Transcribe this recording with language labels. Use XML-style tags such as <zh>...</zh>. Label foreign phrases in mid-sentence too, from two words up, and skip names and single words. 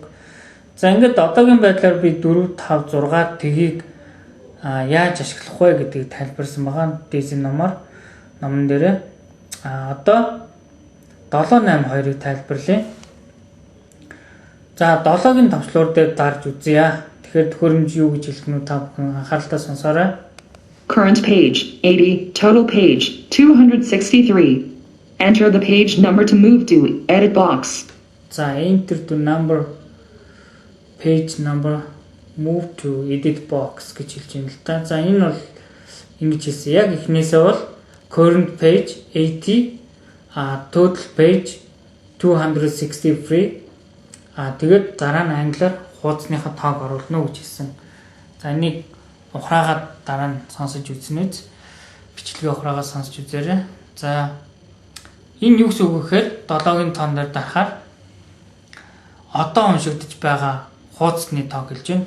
<mn>За ингээд одоогийн байдлаар би 4 5 6 тгийг яаж ашиглах вэ гэдгийг тайлбарсан байгаа. Дээсийн номон дээр одоо 7 8 2-ыг тайлбарлая. За 7-гийн товчлуур дээр дарж үзье. Тэгэхээр төхөөрөмж юу гэж хэлэх нь та бүхэн анхааралтай сонсоорой.</mn> <en>Current page 80, total page 263. Enter the page number to move to edit box.</en> <mn>За</mn> <en>enter to number page number move to edit box</en> <mn>гэж хэлж байна л та. За энэ бол ингэж хэлсэн. Яг эхнээсээ бол</mn> <en>current page 80 total page 263</en> <mn>тэгээд дараа нь англиар хуудасныхаа тоог оруулна гэж хэлсэн. За энийг ухраагаад дараа нь сонсож үзнэ үз. Бичлэгээ ухраагаад сонсож үзээрэй. За энэ юу гэсэн үг вэ гэхээр 7-гийн тоон дээр дарахаар одоо уншигдж байгаа хуудасны тоог хэлж байна.</mn>